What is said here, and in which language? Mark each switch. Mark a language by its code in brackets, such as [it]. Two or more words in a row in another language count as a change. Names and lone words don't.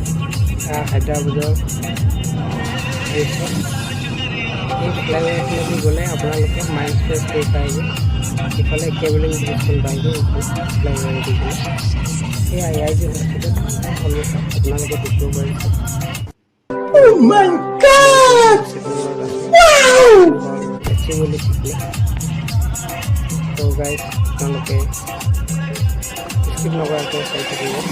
[as] হায়দৰাবাদৰ এই ফ্লাইঅভাৰখনেদি গ'লে আপোনালোকে মাইণ্ড ফ্ৰেছ কৰি পাই যায়। ইফালে কেবলিং ব্ৰিজখন পাই যায় ফ্লাইঅভাৰেদি গ'লে। এই আই যে হস্পিটেল সন্মুখত আপোনালোকে দেখিব পাৰিছে। [en] Oh my God! Wow! So guys, [as] আপোনালোকে স্কিপ নকৰাকৈ চাই থাকিব।